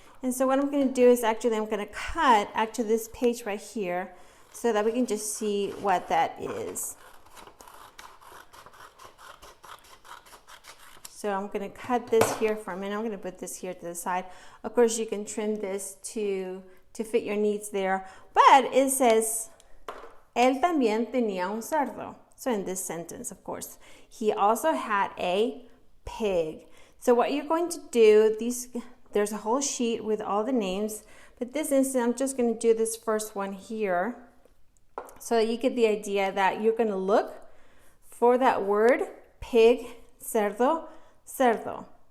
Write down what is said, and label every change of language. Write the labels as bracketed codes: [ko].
[en] And so what I'm going to do is actually I'm going to cut actually this page right here so that we can just see what that is. So I'm going to cut this here for a minute. I'm going to put this here to the side. Of course, you can trim this to fit your needs there. But it says, [es] Él también tenía un cerdo. [en] So in this sentence, of course, he also had a pig. So what you're going to do, there's a whole sheet with all the names, but this instance, I'm just going to do this first one here so that you get the idea that you're going to look for that word, pig, cerdo, cerdo.